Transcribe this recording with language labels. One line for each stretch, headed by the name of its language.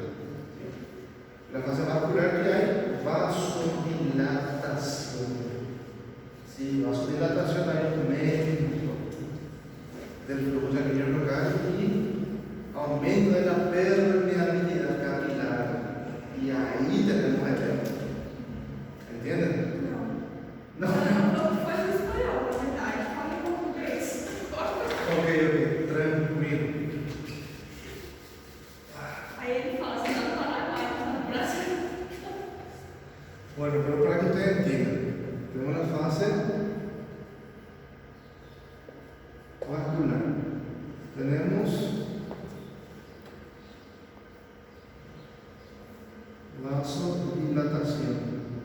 Spanish: ¿Sí? La fase vascular que hay, vasodilatación. Sí, vasodilatación hay un médico. del flujo sanguíneo local y aumento de la permeabilidad capilar. Y ahí tenemos el tema. ¿Entienden?
Portuguese: Não.
Spanish: No.
Portuguese: Não foi no espanhol, na verdade. Fala em português. Ok, tranquilo. Aí ele fala, você tá no Paraguai, tá no Brasil.
Spanish: Bueno, pero para que ustedes entiendan, tenemos la fase vascular. Tenemos vasodilatación.